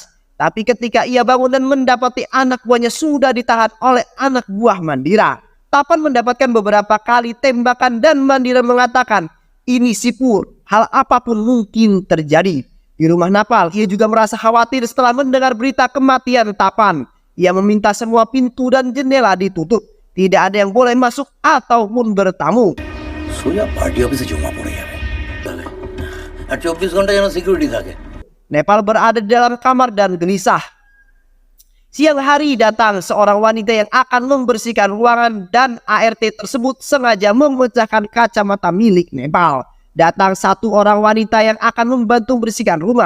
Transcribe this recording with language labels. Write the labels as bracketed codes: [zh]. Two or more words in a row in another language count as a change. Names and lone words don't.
[id] Tapi ketika ia bangun dan mendapati anak buahnya sudah ditahan oleh anak buah Mandira, Tapan mendapatkan beberapa kali tembakan dan Mandira mengatakan, ini sipur, hal apapun mungkin terjadi. Di rumah Napal, ia juga merasa khawatir setelah mendengar berita kematian Tapan. Ia meminta semua pintu dan jendela ditutup. Tidak ada yang boleh masuk ataupun bertamu. [bn] সোজা পার্টি অফিসে জমা পড়ে যাবে আর 24 ঘন্টা যেন সিকিউরিটি থাকে। [id] Nepal berada di dalam kamar dan gelisah. Siang hari datang seorang wanita yang akan membersihkan ruangan dan ART tersebut sengaja memecahkan kacamata milik Nepal. Datang satu orang wanita yang akan membantu bersihkan rumah.